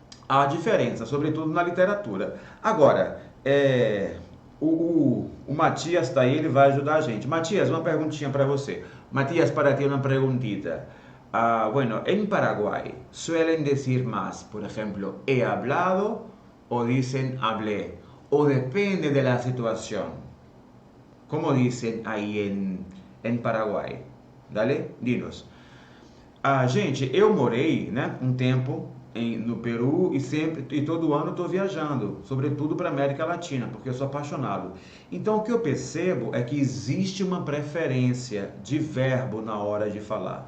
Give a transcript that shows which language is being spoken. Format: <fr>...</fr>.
<pt>Há diferença, sobretudo na literatura. Agora, o Matias está aí, ele vai ajudar a gente. Matias, uma perguntinha para você. Matias,</pt> <es>para ti uma perguntita. Bueno, en Paraguay suelen decir más, por ejemplo, he hablado o dicen hablé, o depende de la situación.</es> <pt>Como dizem aí em Paraguai?</pt> <es>Dale, dinos.</es> <pt>Gente, eu morei, né, um tempo no Peru e todo ano estou viajando, sobretudo para a América Latina, porque eu sou apaixonado. Então, o que eu percebo é que existe uma preferência de verbo na hora de falar.</pt>